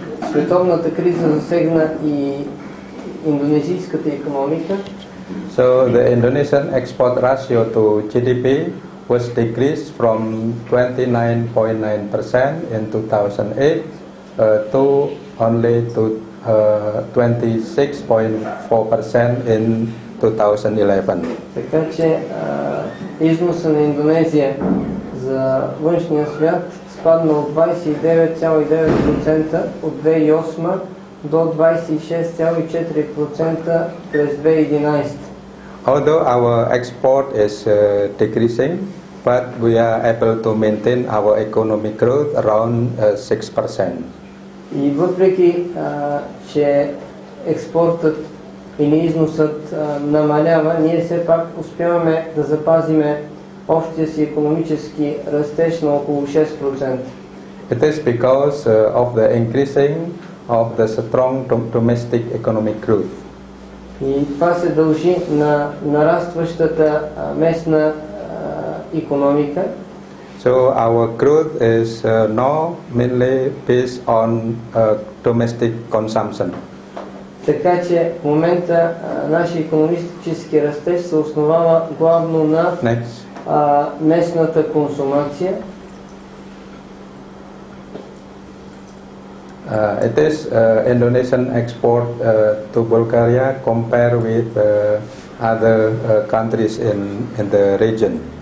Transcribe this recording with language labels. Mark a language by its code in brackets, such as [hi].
[bg] Световната криза засегна и индонезийската икономика. [en] So the Indonesian export ratio to GDP was decreased from 29.9% in 2008 to only to 26.4% in 2011. [bg] Така че износа на Индонезия за външния свят спадна от 29,9% от 2008 до 26,4% през 2011. [en] Although our export is decreasing, but we are able to maintain our economic growth around 6%. [bg] И въпреки, че експортът или износът намалява, ние все пак успяваме да запазиме общия си икономически растеж на около 6%. [en] It is because of the increasing of the strong domestic economic growth. [bg] И това се дължи на нарастващата местна икономика. [en] So our growth is now mainly based on domestic consumption. [bg] Така че в момента нашия икономически растеж се основава главно на местната консумация. [en] It is Indonesian export to Bulgaria compared with other countries in the region.